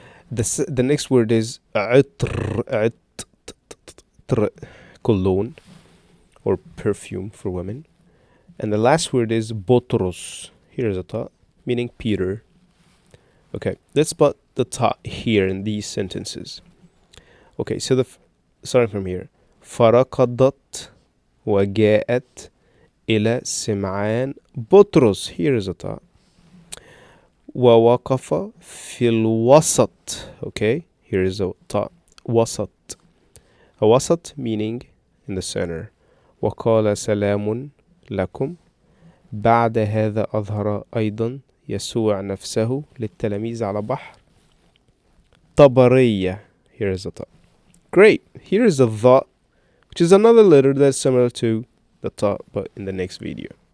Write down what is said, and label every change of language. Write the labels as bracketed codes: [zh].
[en] The next word is عطر, cologne or perfume for women. And the last word is botros. Here's a ta, meaning Peter. Okay, let's put the ta here in these sentences. Okay, so starting from here. [ar] فركضت وجاءت إلى سمعان بطرس. [en] Here's a ta. [ar] ووقف في الوسط. [en] Okay, here is a ta. وسط. A wasat meaning in the center. [ar] وقال سلام لكم. بعد هذا أظهر أيضا يسوع نفسه للتلاميذ على بحر طبرية. [en] Here is a ta. Great. Here is a tha, which is another letter that's similar to the ta, but in the next video.